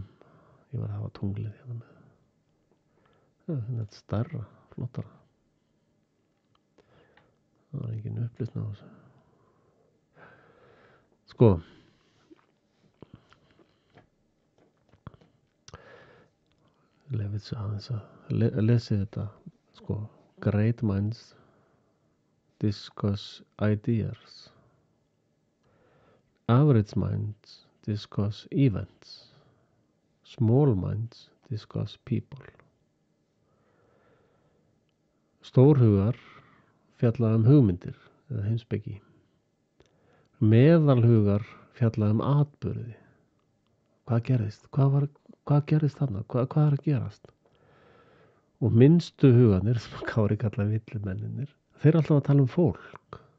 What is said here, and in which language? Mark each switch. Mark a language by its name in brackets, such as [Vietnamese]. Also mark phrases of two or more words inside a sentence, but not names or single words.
[Icelandic] Ég var að hafa tunglið hérna með. Já, þetta er stærra, flottara. Það var engin upplýsna á þessu. Sko, lefið svo aðeins að lesið þetta. Sko, [English] great minds discuss ideas. Average minds discuss events. Small minds discuss people. [Icelandic] Stórhugar fjalla hugmyndir eða heimspeki. Meðalhugar fjalla atburði. Hvað gerðist? Hvað gerðist þarna? Hvað er að gerast? Og minnstu hugarnir, sem Kári kallaði villimennirnir, þeir eru alltaf að tala fólk.